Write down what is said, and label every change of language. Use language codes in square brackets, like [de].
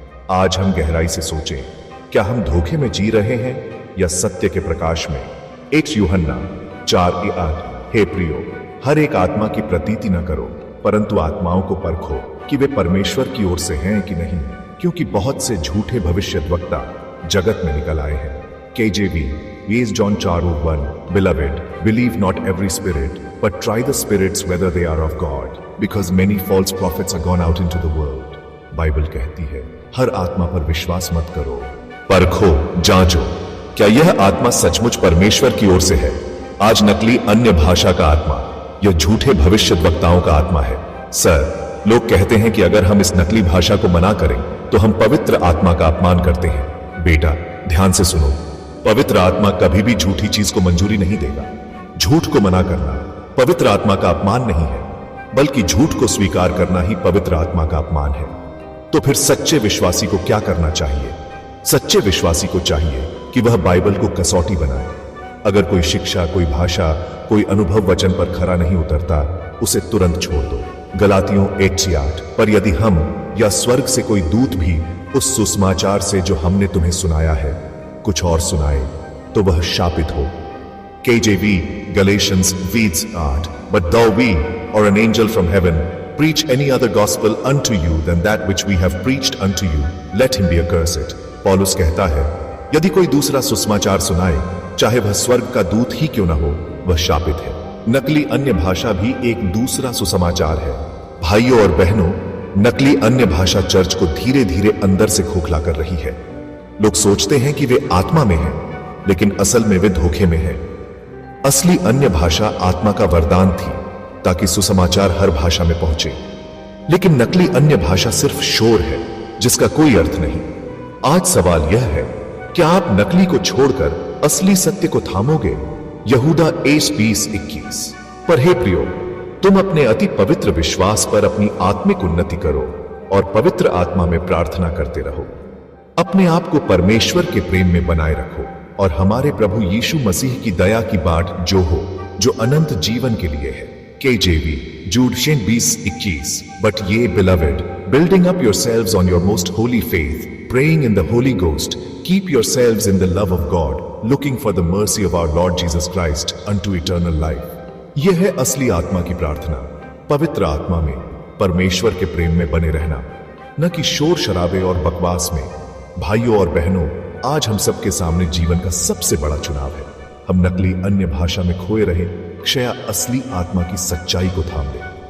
[hi] आज हम गहराई से सोचें, क्या हम धोखे में जी रहे हैं या सत्य के प्रकाश में? 1 यूहन्ना 4:8। हे प्रियो, हर एक आत्मा की प्रतीति न करो, परंतु आत्माओं को परखो कि वे परमेश्वर की ओर से हैं कि नहीं, क्योंकि बहुत से झूठे भविष्यद्वक्ता जगत में निकल आए हैं। [en] KJV, John 4:1, Beloved, believe not every spirit, but try the spirits whether they are of God, because many false prophets are gone out into the world. [hi] Bible कहती है, हर आत्मा पर विश्वास मत करो, परखो, जांचो, क्या यह आत्मा सचमुच परमेश्वर की ओर से है? आज नकली अन्य भाषा का आत्मा, यह झूठे भविष्यद्वक्ताओं का आत्मा है। सर, लोग कहते हैं कि अगर हम इस नकली भाषा को मना करें तो हम पवित्र आत्मा का अपमान करते हैं। बेटा, ध्यान से सुनो, पवित्र आत्मा कभी भी झूठी चीज को मंजूरी नहीं देगा। झूठ को मना करना पवित्र आत्मा का अपमान नहीं है, बल्कि झूठ को स्वीकार करना ही पवित्र आत्मा का अपमान है। तो फिर सच्चे विश्वासी को क्या करना चाहिए? सच्चे विश्वासी को चाहिए कि वह बाइबल को कसौटी बनाए। अगर कोई शिक्षा, कोई भाषा, कोई अनुभव वचन पर खरा नहीं उतरता, उसे तुरंत छोड़ दो। गलातियों 1:8। पर यदि हम या स्वर्ग से कोई दूत भी उस सुसमाचार से जो हमने तुम्हें सुनाया है कुछ और सुनाए, तो वह शापित हो। [en] KJV, Galatians 2:8। But though we or an angel from heaven preach any other gospel unto you than that which we have preached unto you, let him be accursed। [hi] पौलुस कहता है, यदि कोई दूसरा सुसमाचार सुनाए, चाहे वह स्वर्ग का दूत ही क्यों न हो, वह शापित है। नकली अन्य भाषा भी एक दूसरा सुसमाचार है। भाइयों और बहनों, नकली अन्य भाषा चर्च को धीरे धीरे अंदर से खोखला कर रही है। लोग सोचते हैं कि वे आत्मा में हैं, लेकिन असल में वे धोखे में हैं। असली अन्य भाषा आत्मा का वरदान थी ताकि सुसमाचार हर भाषा में पहुंचे, लेकिन नकली अन्य भाषा सिर्फ शोर है जिसका कोई अर्थ नहीं। आज सवाल यह है, क्या आप नकली को छोड़कर असली सत्य को थामोगे? यहूदा 20:21। पर हे प्रियो, तुम अपने अति पवित्र विश्वास पर अपनी आत्मिक उन्नति करो और पवित्र आत्मा में प्रार्थना करते रहो। अपने आप को परमेश्वर के प्रेम में बनाए रखो और हमारे प्रभु यीशु मसीह की दया की बाट जो हो, जो अनंत जीवन के लिए है। [en] KJV, Jude 20:21। But ye beloved, building up yourselves on your most holy faith, praying in the Holy Ghost, keep yourselves in the love of God, looking for the mercy of our Lord Jesus Christ unto eternal life। [hi] यह है असली आत्मा की प्रार्थना, पवित्र आत्मा में परमेश्वर के प्रेम में बने रहना, न कि शोर शराबे और बकवास में। भाइयों और बहनों, आज हम सबके सामने जीवन का सबसे बड़ा चुनाव है। हम नकली अन्य भाषा में खोए रहे, क्षया असली आत्मा की सच्चाई को थाम ले।